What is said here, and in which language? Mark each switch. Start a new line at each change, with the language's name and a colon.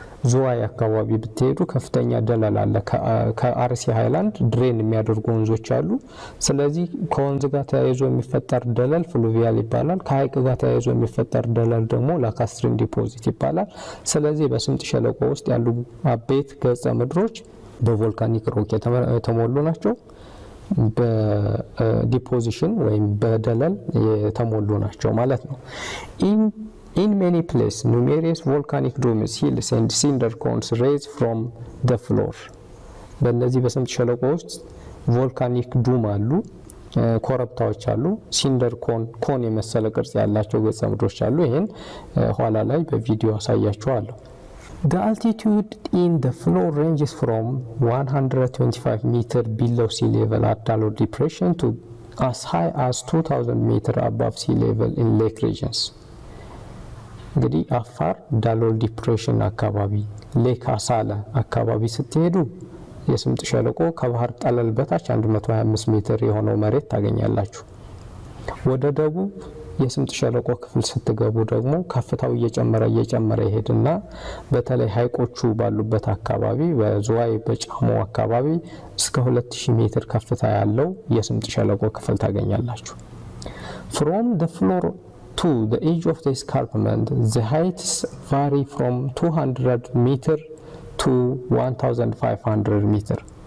Amharic: ዙዋይ አካባቢ ብትሄዱ ከፍተኛ ደለል አለ። ከአርሲ ሃይላንድ ድሬን የሚያደርጉ ወንዞች አሉ። ስለዚህ ከወንዝ ጋር ተያይዞ የሚፈጠር ደለል ፍሉቪያል ይባላል። ከሐይቅ ጋር ተያይዞ የሚፈጠር ደለል ደግሞ ላካስትሪን ዲፖዚት ይባላል። ስለዚህ በስምጥ ሸለቆ ውስጥ ያሉ አበይት ገጸ ምድሮች በቮልካኒክ ሮክ የተሞሉ ናቸው። በዲፖዚሽን ወይም በደለል የተሞሉ ናቸው ማለት ነው።
English: In many places, numerous volcanic domes, hills and cinder cones raise from the floor.
Amharic: በእነዚህ በስምጥ ሸለቆ ውስጥ ቮልካኒክ ዱም አሉ፣ ኮረብታዎች አሉ፣ ሲንደር ኮን የመሰለ ቅርጽ ያላቸው ገጸ ምድሮች አሉ። ይሄን ኋላ ላይ በቪዲዮ አሳያችኋለሁ።
English: The altitude in the floor ranges from 125 meter below sea level at Dalor depression to as high as 2000 meter above sea level in lake regions.
Amharic: እንግዲህ አፋር ዳሎል ዲፕሬሽን አካባቢ ሌክ አሳለ አካባቢ ስትሄዱ የስምጥ ሸለቆ ከባህር ጠለል በታች 125 ሜትር የሆነው መሬት ታገኛላችሁ። ወደ ደቡብ የስምጥ ሸለቆ ክፍል ስትገቡ ደግሞ ከፍታው እየጨመረ ይሄድና በተለይ ሐይቆቹ ባሉበት አካባቢ በዝዋይ በጫሞ አካባቢ እስከ 2000 ሜትር ከፍታ ያለው የስምጥ ሸለቆ ክፍል ታገኛላችሁ።
English: From the floor to the edge of the escarpment, the heights vary from 200 meter to 1500 meter.